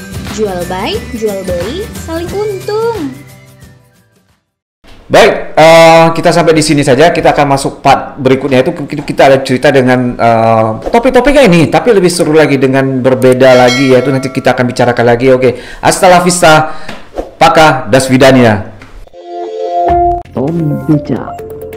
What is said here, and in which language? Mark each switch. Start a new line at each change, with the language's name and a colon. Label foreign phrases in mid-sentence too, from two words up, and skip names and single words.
Indonesian: Jual Buy, jual beli, saling untung. Baik, kita sampai di sini saja. Kita akan masuk part berikutnya, itu kita ada cerita dengan topik-topiknya ini, tapi lebih seru lagi dengan berbeda lagi, yaitu nanti kita akan bicarakan lagi. Oke,
Spanish: hasta la vista,
Russian: пока, до свидания.
Indonesian: Tommy Beca.